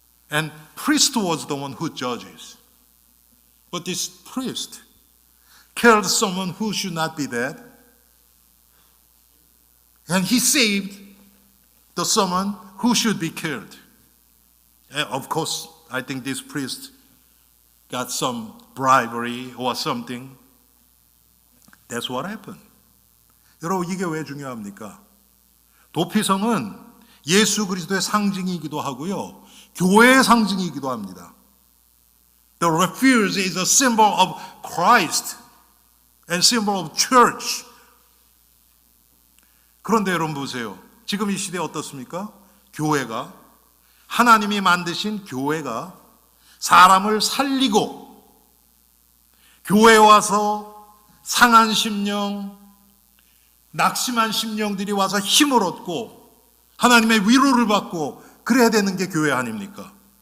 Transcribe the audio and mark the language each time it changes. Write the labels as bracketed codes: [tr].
[en] And priest was the one who judges. But this priest killed someone who should not be dead, and he saved the someone who should be killed. And of course, I think this priest got some bribery or something. That's what happened. [ko] 여러분, 이게 왜 중요합니까? 도피성은 예수 그리스도의 상징이기도 하고요, 교회의 상징이기도 합니다. [en] The refuge is a symbol of Christ and symbol of church. [ko] 그런데 여러분 보세요. 지금 이 시대에 어떻습니까? 교회가, 하나님이 만드신 교회가 사람을 살리고, 교회에 와서 상한 심령, 낙심한 심령들이 와서 힘을 얻고 하나님의 위로를 받고 그래야 되는 게 교회 아닙니까?